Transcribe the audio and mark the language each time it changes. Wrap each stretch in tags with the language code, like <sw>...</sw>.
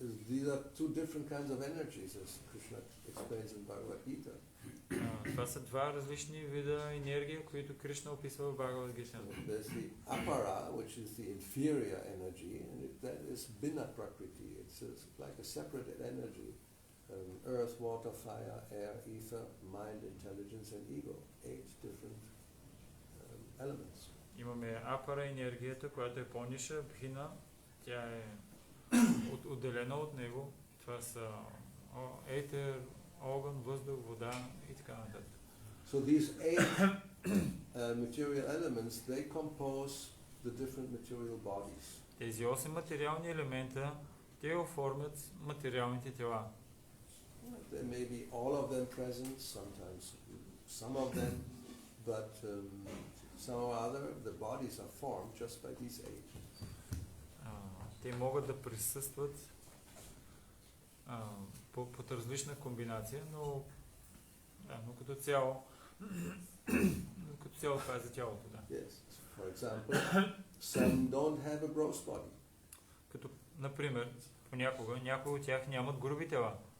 <en>These are two different kinds of energies, as Krishna explains in Bhagavad Gita.</en> <bg>Това са два различни вида енергия, които Кришна описва в Бхагавад Гита.</bg> <en>There's the apara, which is the inferior energy, and that is bina prakriti. It's like a separate energy. Earth, water, fire, air, ether, mind, intelligence, and ego. 8 different elements.</en> <bg>Имаме апара енергията, която е по-ниша, бхина, тя е отделена от него. Това са етер, огън, въздух, вода и така нататък.</bg> <en>So these 8 material elements, they compose the different material bodies.</en> <bg>Тези 8 материални елемента, те оформят материалните тела.</bg> <en>There may be all of them present, sometimes some of them, but somehow or other the bodies are formed just by these 8.</en> <bg>Те могат да присъстват под различна комбинация, но като цяло това е за тялото, да.</bg> <en>Yes. For example, some don't have a gross body.</en> <bg>Като, например, понякога някои от тях нямат груби тела.</bg>